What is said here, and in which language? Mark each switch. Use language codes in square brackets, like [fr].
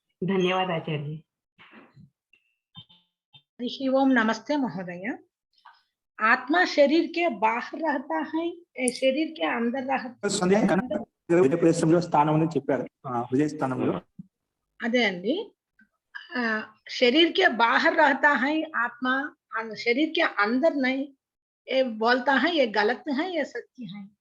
[hi] धन्यवाद आचार्य जी। हरि ओम, नमस्ते महोदय। आत्मा शरीर के बाहर रहता है, शरीर के अंदर रहता [te] సందేహం కన్నా హృదయ ప్రదేశంలో స్థానం అని చెప్పారు. హృదయ స్థానంలో అదే అండి. [hi] शरीर के बाहर रहता है आत्मा, शरीर के अंदर नहीं, ये बोलता है, ये गलत है ये सत्य है?